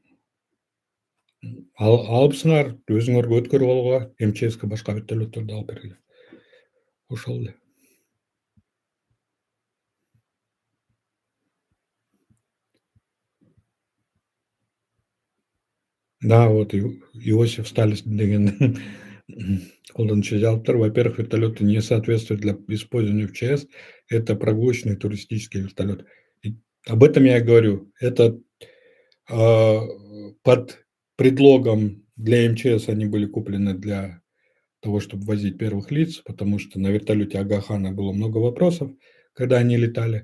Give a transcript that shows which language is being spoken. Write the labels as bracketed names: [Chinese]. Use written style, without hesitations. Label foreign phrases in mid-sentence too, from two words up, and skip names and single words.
[Kyrgyz] Алыпсыңар, өзүңөргө өткөрүп алууга МЧСке башка вертолетторду алып бергиле. Ошол эле. [Russian] Да, вот [Kyrgyz] Иосиф Сталин деген колдонуучу жазыптыр. [Russian] Во-первых, вертолеты не соответствуют для использования в ЧС. Это прогулочный туристический вертолет. И об этом я и говорю. Это под предлогом для МЧС они были куплены для того, чтобы возить первых лиц, потому что на вертолете Ага-хана было много вопросов, когда они летали.